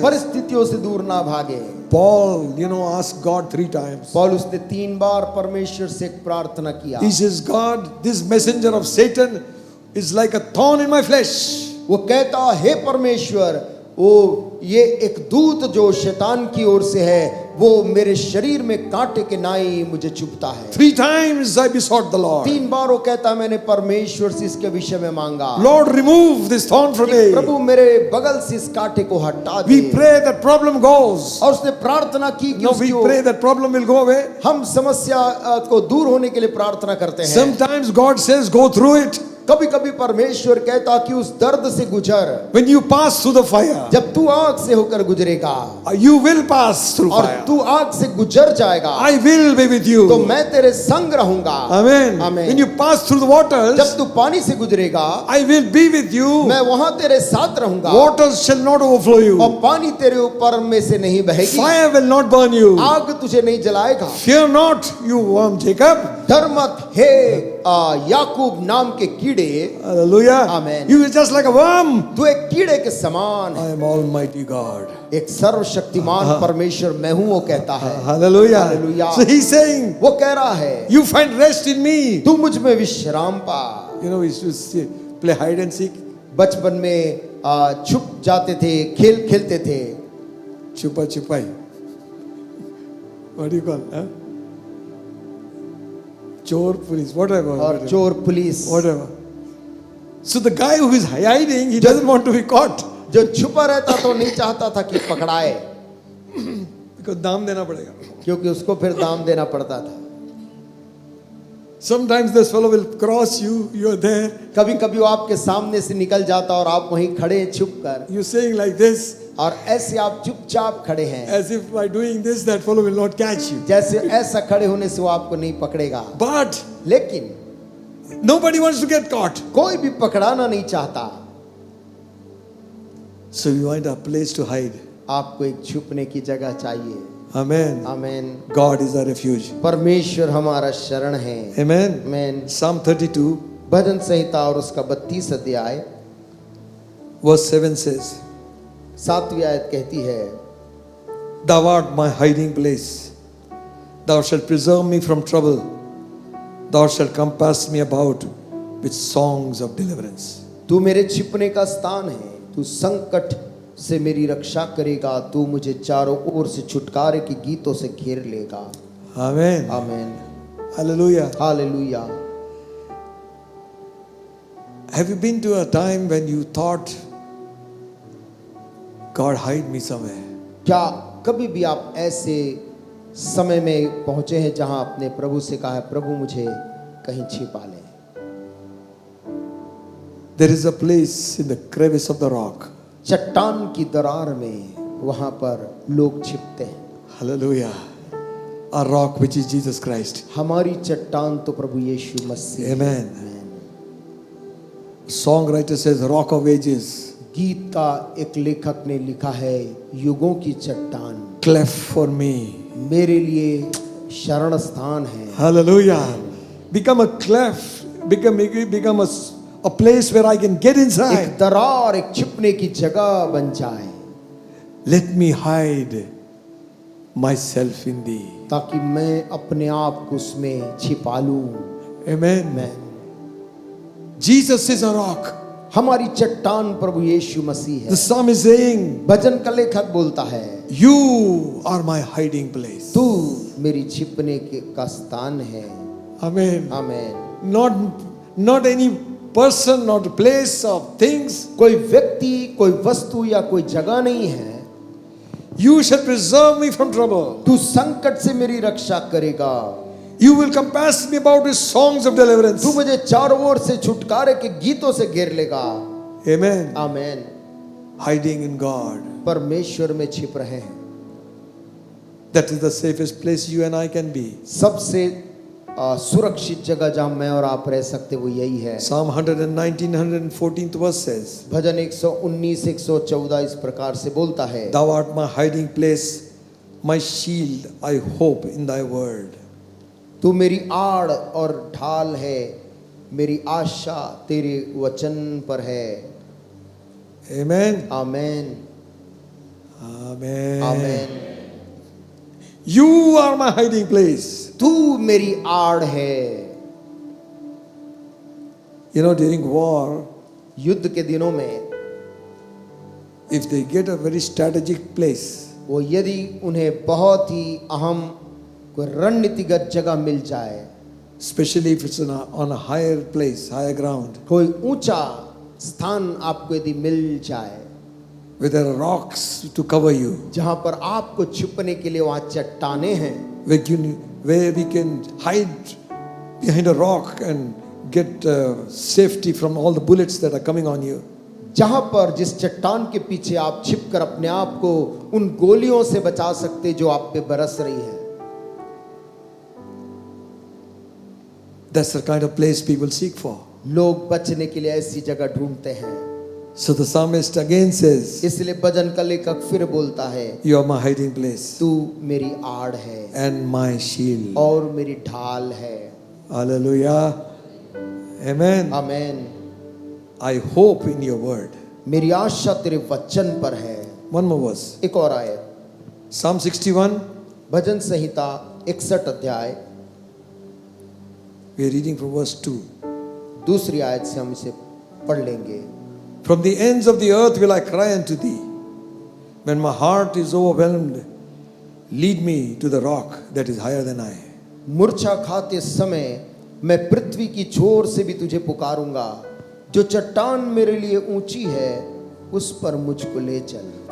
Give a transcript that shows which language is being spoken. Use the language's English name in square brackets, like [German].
[Hindi] परिस्थितियों से दूर ना भागे। [English] Paul, asked God 3 times. [Hindi] पौलुस ने 3 बार परमेश्वर से एक प्रार्थना किया। [English] He says, God, this messenger of Satan is like a thorn in my flesh. [Hindi] वो कहता, हे परमेश्वर, वो ये एक दूत जो शैतान की ओर से है, वो मेरे शरीर में कांटे के नाई मुझे चुभता है। [English] 3 times I besought the Lord. [Hindi] 3 बार वो कहता, मैंने परमेश्वर से इसके विषय में मांगा, [English] Lord, remove this thorn from me. [Hindi] प्रभु मेरे बगल से इस कांटे को हटा दे। [English] We pray that problem goes. [Hindi] और उसने प्रार्थना की कि [English] No, we [Hindi] उसकी [English] pray that problem will go away. [Hindi] हम समस्या को दूर होने के लिए प्रार्थना करते हैं। [English] Sometimes God says, go through it. [Hindi] कभी कभी परमेश्वर कहता कि उस दर्द से गुजर। [English] When you pass through the fire, [Hindi] जब तू आग से होकर गुजरेगा, [English] you will pass through [Hindi] और [English] fire. [Hindi] तू आग से गुजर जाएगा, [English] I will be with you. [Hindi] तो मैं तेरे संग रहूंगा। [English] Amen. Amen. When you pass through the waters, [Hindi] जब तू पानी से गुजरेगा, [English] I will be with you. [Hindi] मैं वहां तेरे साथ रहूंगा, [English] Waters shall not overflow you. [Hindi] और पानी तेरे ऊपर में से नहीं बहेगी, [English] Fire will not burn you. [Hindi] आग तुझे नहीं जलाएगा। [English] Fear not, you worm Jacob. [Hindi] डर मत हे याकूब नाम के कीड़े। [English] Hallelujah. Amen. You are just like a worm. [Hindi] तू एक कीड़े के समान है। [English] I am Almighty God. [Hindi] एक सर्वशक्तिमान परमेश्वर मैं हूं, वो कहता है। [English] Hallelujah. Hallelujah. So he's saying, [Hindi] वो कह रहा है, [English] you find rest in me. [Hindi] तू मुझ में विश्राम पा। [English] We used to play hide and seek. [Hindi] बचपन में छुप जाते थे, खेल खेलते थे। [English] Chupa chupai. What do you call? Huh? Chor police, whatever. [Hindi] और चोर police, [English] Whatever. So the guy who is hiding, he doesn't want to be caught. [Hindi] जो छुपा रहता तो नहीं चाहता था कि पकड़ाए, Because दाम देना पड़ेगा. क्योंकि उसको फिर दाम देना पड़ता था। [English] Sometimes this fellow will cross you, you are there. [Hindi] कभी कभी वो आपके सामने से निकल जाता और आप वहीं खड़े हैं छुप कर, [English] You're saying like this, [Hindi] और ऐसे आप चुपचाप खड़े हैं, [English] as if by doing this, that fellow will not catch you. [Hindi] जैसे ऐसा खड़े होने से वो आपको नहीं पकड़ेगा। [English] But [Hindi] लेकिन [English] nobody wants to get caught. [Hindi] कोई भी पकड़ाना नहीं चाहता। [English] So you find a place to hide. [Hindi] आपको एक छुपने की जगह चाहिए। [English] Amen. [Hindi] Amen. [English] God is our refuge. [Hindi] परमेश्वर हमारा शरण है। [English] Amen. [Hindi] आमेन। [English] Psalm 32, [Hindi] भजन संहिता और उसका 32 अध्याय [English] verse 7 says, [Hindi] 7वीं आयत कहती है, [English] Thou art my hiding place. Thou shalt preserve me from trouble. Thou shalt compass me about with songs of deliverance. [Hindi] तू मेरे छिपने का स्थान है, तू संकट से मेरी रक्षा करेगा, तू मुझे चारों ओर से छुटकारे के गीतों से घेर लेगा। [English] Amen. [Hindi] Amen. [English] Hallelujah. [Hindi] Hallelujah. [English] Have you been to a time when you thought, God, hide me somewhere? [Hindi] क्या कभी भी आप ऐसे समय में पहुंचे हैं जहां आपने प्रभु से कहा है, प्रभु मुझे कहीं छिपा ले? [English] There is a place in the crevice of the rock. [Hindi] चट्टान की दरार में वहां पर लोग छिपते हैं। [English] Hallelujah. A rock which is Jesus Christ. [Hindi] हमारी चट्टान तो प्रभु यीशु मसीह है। [English] Amen. Songwriter says, Rock of Ages, [Hindi] गीत का एक लेखक ने लिखा है, युगों की चट्टान [English] cleft for me. [Hindi] मेरे लिए शरण स्थान है। [English] Hallelujah. Become a cleft, become a place where I can get [Hindi] एक [English] inside. [Hindi] दरार, एक छिपने की जगह बन जाए, [English] Let me hide myself in thee. [Hindi] ताकि मैं अपने आप को उसमें छिपा लूं। [English] Amen. [Hindi] मैं [English] Jesus is a rock. [Hindi] हमारी चट्टान प्रभु यीशु मसीह [English] The [Hindi] है। [English] psalm is saying, [Hindi] भजन का लेखक बोलता है, [English] You are my hiding place. [Hindi] तू मेरी छिपने का स्थान है। [English] Amen. [Hindi] Amen. [English] Not any person, not a place of things. [Hindi] कोई व्यक्ति, कोई वस्तु या कोई जगह नहीं है। [English] You shall preserve me from trouble. [Hindi] तू संकट से मेरी रक्षा करेगा। [English] You will compass me about with songs of deliverance. [Hindi] तू मुझे चारों ओर से छुटकारे के गीतों से घेर लेगा। [English] Amen. [Hindi] Amen. [English] Hiding in God. [Hindi] परमेश्वर में छिप रहे हैं। [English] That is the safest place you and I can be. [Hindi] सबसे सुरक्षित जगह जहां मैं और आप रह सकते वो यही है। [English] Psalm 119, 114th verse says, [Hindi] भजन 119, 114 इस प्रकार से बोलता है, [English] Thou art my hiding place, my shield, I hope in thy word. [Hindi] तू मेरी आड़ और ढाल है, मेरी आशा तेरे वचन पर है। [English] Amen. [Hindi] Amen. [English] Amen. [Hindi] Amen. [English] You are my hiding place. [Hindi] तू मेरी आड़ है। [English] You know, during war, [Hindi] युद्ध के दिनों में [English] if they get a very strategic place, [Hindi] वो यदि उन्हें बहुत ही अहम कोई रणनीतिगत जगह मिल जाए, [English] especially if it's on a higher place, higher ground, [Hindi] कोई ऊंचा स्थान आपको यदि मिल जाए, [English] where there are rocks to cover you, [Hindi] जहां पर आपको छुपने के लिए वहां चट्टाने हैं, [English] where we can hide behind a rock and get safety from all the bullets that are coming on you. [Hindi] जहां पर जिस चट्टान के पीछे आप छिपकर अपने आप को उन गोलियों से बचा सकते जो आप पे बरस रही है। [English] That's the kind of place people seek for. [Hindi] लोग बचने के लिए ऐसी जगह ढूंढते हैं। [English] So the psalmist again says, [Hindi] इसलिए भजन का लेखक फिर बोलता है, [English] You are my hiding place [Hindi] तू मेरी आड़ है [English] and my shield. [Hindi] और मेरी ढाल है। [English] Hallelujah. Amen. [Hindi] Amen. [English] I hope in your word. [Hindi] मेरी आशा तेरे वचन पर है। [English] One more verse. [Hindi] एक और आयत, [English] Psalm 61. [Hindi] भजन संहिता 61 अध्याय, [English] We are reading from verse 2. [Hindi] दूसरी आयत से हम इसे पढ़ लेंगे। [English] From the ends of the earth will I cry unto thee. When my heart is overwhelmed, lead me to the rock that is higher than I. [Hindi] मूर्छा खाते समय मैं पृथ्वी की छोर से भी तुझे पुकारूंगा, जो चट्टान मेरे लिए ऊंची है उस पर मुझको ले चल।